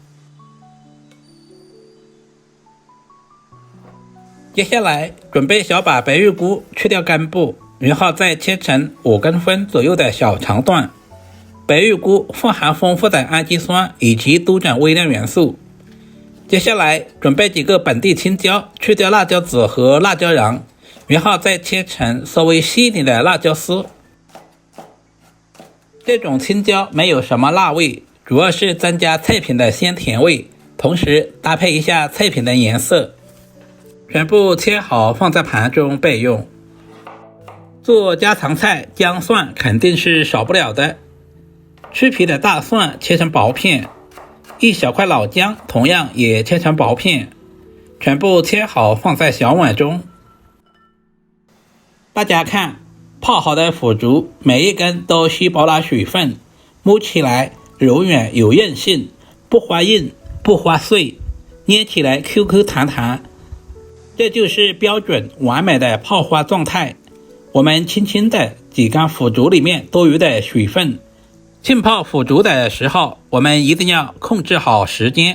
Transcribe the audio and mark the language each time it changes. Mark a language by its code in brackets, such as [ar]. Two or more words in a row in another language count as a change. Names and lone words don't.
[zh] 接下来準備小把白玉菇，去掉根部，然後再切成5公分左右的小長段。白玉菇富含豐富的氨基酸以及多種微量元素。接下來準備幾個本地青椒，去掉辣椒籽和辣椒瓤，然後再切成稍微細一點的辣椒絲。這種青椒沒有什麼辣味，主要是增加菜品的鮮甜味，同時搭配一下菜品的顏色。全部切好，放在盤中備用。做家常菜，姜蒜肯定是少不了的。去皮的大蒜切成薄片，一小塊老薑同樣也切成薄片，全部切好，放在小碗中。大家看，泡好的腐竹每一根都吸饱了水分，摸起來柔軟有韌性，不發硬不發碎，捏起來 QQ 彈彈。這就是標準完美的泡花狀態。我們輕輕的擠乾腐竹裡面多餘的水分。浸泡腐竹的時候，我們一定要控制好時間。